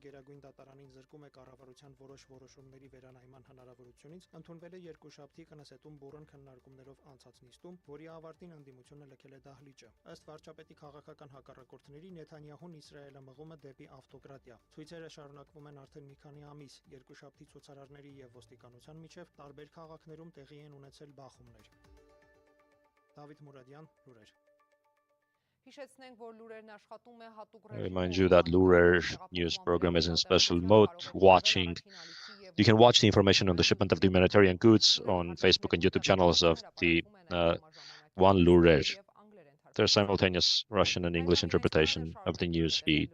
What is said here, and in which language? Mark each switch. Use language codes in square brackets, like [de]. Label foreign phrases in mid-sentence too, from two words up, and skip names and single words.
[hy] Գերագույն դատարանին զրկում է կառավարության որոշ որոշումների վերանայման հնարավորությունից, ընդունվել է երկուշաբթի Կնեսետում բուռն քննարկումներով անցած նիստում, որի ավարտին ընդդիմությունը լքել է դահլիճը։ Ըստ վարչապետի քաղաքական հակառակորդների Նեթանյահուն Իսրայելը մղում է դեպի ավտոկրատիա։ Ցույցերը շարունակվում են արդեն մի քանի ամիս։ Երկուշաբթի ցուցարարների եւ ոստիկանության միջև տարբեր քաղաքներում տեղի են ունեցել բախումներ։ Դավիթ Մուրադյան, Լուրեր։ Հիշեցնենք, որ Լուրերն աշխատում է հատուկ [en] I remind you that Lurer news program is in special mode, watching. You can watch the information on the shipment of the humanitarian goods on Facebook and YouTube channels of the One Lurer. There's simultaneous Russian and English interpretation of the news feed.